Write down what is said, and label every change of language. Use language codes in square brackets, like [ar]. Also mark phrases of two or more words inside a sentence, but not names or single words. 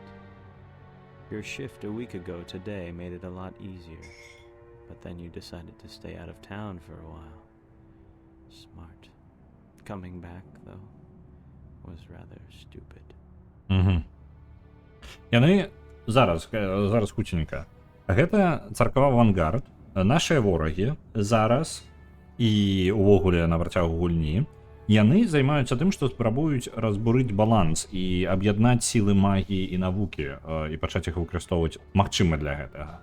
[en] Your shift a week ago today made it a lot easier, but then you decided to stay out of town for a while. Smart. Coming back, though, was rather stupid. [be] Угу. Яны зараз хуценька. Гэта царква Вангард. Нашыя ворагі зараз і увогуле на працягу гульні яны займаюцца тым, што спрабуюць разбурыць баланс і аб'яднаць сілы магіі і навукі і пачаць іх выкарыстоўваць магчыма для гэтага.